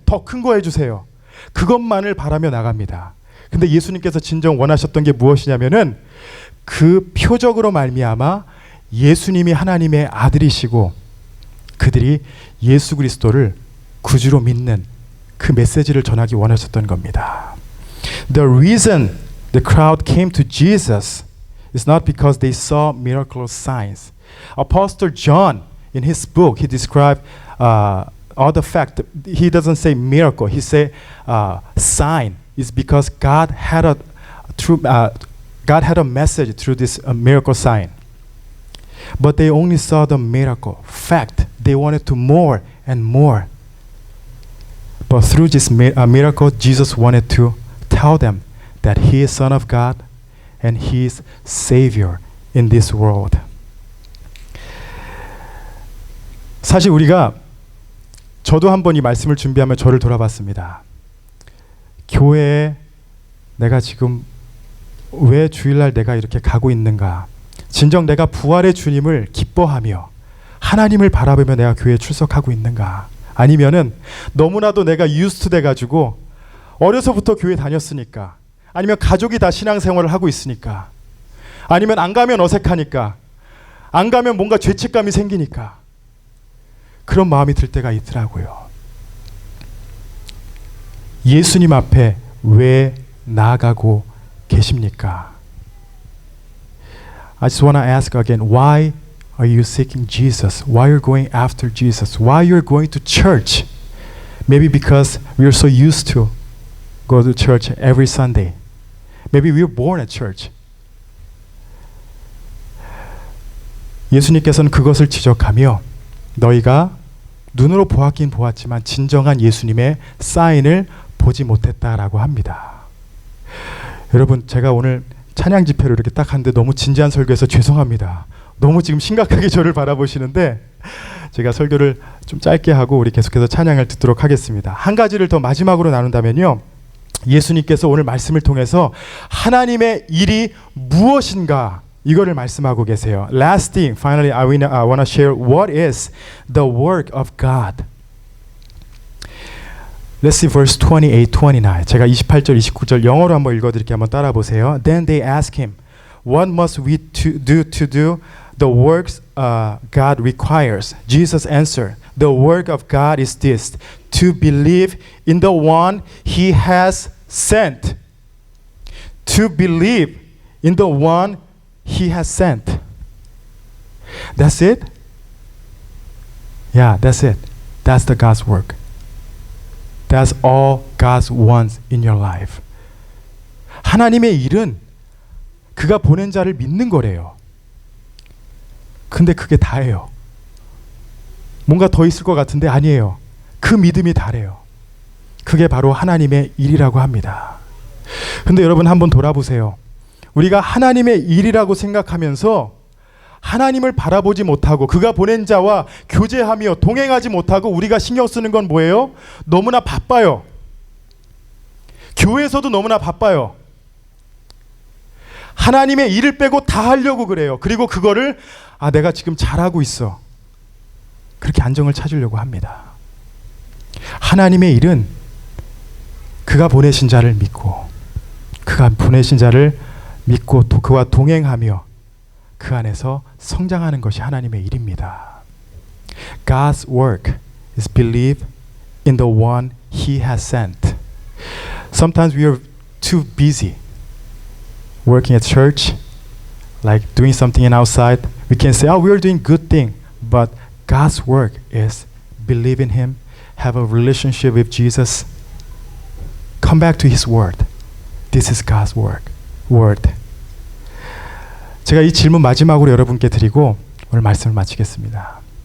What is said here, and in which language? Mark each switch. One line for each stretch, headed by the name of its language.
Korean: 더 큰 거 해주세요. 그것만을 바라며 나갑니다. 근데 예수님께서 진정 원하셨던 게 무엇이냐면은 그 표적으로 말미암아 예수님이 하나님의 아들이시고 그들이 예수 그리스도를 구주로 믿는 그 메시지를 전하기 원하셨던 겁니다.
English: The reason the crowd came to Jesus is not because they saw miracle signs. Apostle John in his book he described all the fact. He doesn't say miracle. He say sign is because God had a message through this miracle sign. But they only saw the miracle. Fact, they wanted to more and more. But through this miracle, Jesus wanted to tell them that He is Son of God and He is Savior in this world.
Korean: 사실 우리가 저도 한번 이 말씀을 준비하며 저를 돌아봤습니다. 교회에 내가 지금 왜 주일날 내가 이렇게 가고 있는가? 진정 내가 부활의 주님을 기뻐하며 하나님을 바라보며 내가 교회에 출석하고 있는가? 아니면은 너무나도 내가 유스트 돼가지고 어려서부터 교회 다녔으니까 아니면 가족이 다 신앙생활을 하고 있으니까 아니면 안 가면 어색하니까 안 가면 뭔가 죄책감이 생기니까 그런 마음이 들 때가 있더라고요. 예수님 앞에 왜 나아가고 계십니까?
English: I just want to ask again, why are you seeking Jesus? Why you're going after Jesus? Why you're going to church? Maybe because we are so used to go to church every Sunday. Maybe we were born at church.
Korean: 예수님께서는 그것을 지적하며 너희가 눈으로 보았긴 보았지만 진정한 예수님의 사인을 보지 못했다라고 합니다. 여러분 제가 오늘 찬양 집회를 이렇게 딱 하는데 너무 진지한 설교해서 죄송합니다. 너무 지금 심각하게 저를 바라보시는데 제가 설교를 좀 짧게 하고 우리 계속해서 찬양을 듣도록 하겠습니다. 한 가지를 더 마지막으로 나눈다면요. 예수님께서 오늘 말씀을 통해서 하나님의 일이 무엇인가 이거를 말씀하고 계세요.
English: Last thing, finally I want to share what is the work of God. Let's see verse 28, 29.
Korean: 제가 28절, 29절 영어로 한번 읽어드릴게요. 한번 따라 보세요.
English: Then they asked him, what must we do the works God requires? Jesus answered, the work of God is this, to believe in the one He has sent. To believe in the one He has sent. That's it? Yeah, that's it. That's the God's work. That's all God wants in your life.
Korean: 하나님의 일은 그가 보낸 자를 믿는 거래요. 근데 그게 다예요. 뭔가 더 있을 것 같은데 아니에요. 그 믿음이 다래요. 그게 바로 하나님의 일이라고 합니다. 근데 여러분 한번 돌아보세요. 우리가 하나님의 일이라고 생각하면서 하나님을 바라보지 못하고 그가 보낸 자와 교제하며 동행하지 못하고 우리가 신경 쓰는 건 뭐예요? 너무나 바빠요. 교회에서도 너무나 바빠요. 하나님의 일을 빼고 다 하려고 그래요. 그리고 그거를 내가 지금 잘하고 있어. 그렇게 안정을 찾으려고 합니다. 하나님의 일은 그가 보내신 자를 믿고 그가 보내신 자를 믿고 또 그와 동행하며 그 안에서 성장하는 것이 하나님의 일입니다.
English: God's work is believe in the one He has sent. Sometimes we are too busy working at church, like doing something in outside. We can say, oh, we are doing good thing. But God's work is believe in Him, have a relationship with Jesus, come back to His word. This is God's word.
Korean: 제가 이 질문 마지막으로 여러분께 드리고 오늘 말씀을 마치겠습니다.